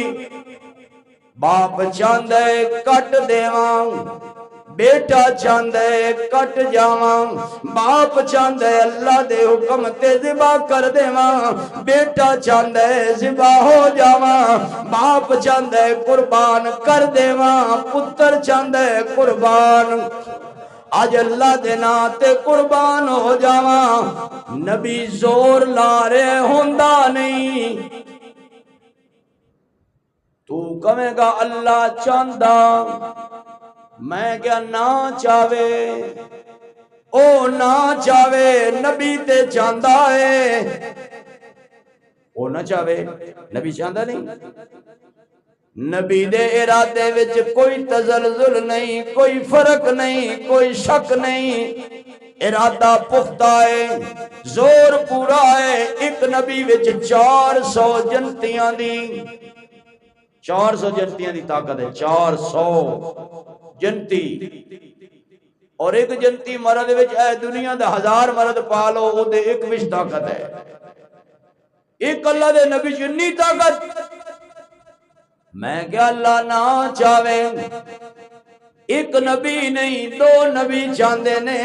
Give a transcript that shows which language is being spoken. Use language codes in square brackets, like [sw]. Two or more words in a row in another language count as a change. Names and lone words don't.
[pa] باپ چاہندا ہے کٹ دیواں بیٹا چاہندا ہے کٹ جاواں. باپ چاہندا ہے اللہ دے حکم تے ذبح کر دیواں. بیٹا چاہندا ہے ذبح ہو جاواں. باپ چاہندا ہے قربان کر دیواں. پتر چاہندا ہے قربان آج اللہ دے نام تے قربان ہو جاواں. نبی زور لا رہے ہوندا نہیں. تو کہے گا اللہ چاہندا میں کیا نہ چاہے او نہ چاہے. نبی تے چاہندا ہے او نہ چاہے. نبی چاہندا نہیں. نبی دے ارادے وچ کوئی تزلزل نہیں کوئی فرق نہیں کوئی شک نہیں. ارادہ پختہ ہے زور پورا ہے. ایک نبی وچ 400 جنتیاں دی 400 جنتیاں دی طاقت ہے. 400 جنتی اور ایک جنتی مرد وچ اے دنیا دے 1000 مرد پالو او دے ایک وچ طاقت ہے. ایک اللہ دے نبی جنی طاقت. میں کیا اللہ نہ چاہے ایک نبی نہیں 2 نبی چاہندے نے.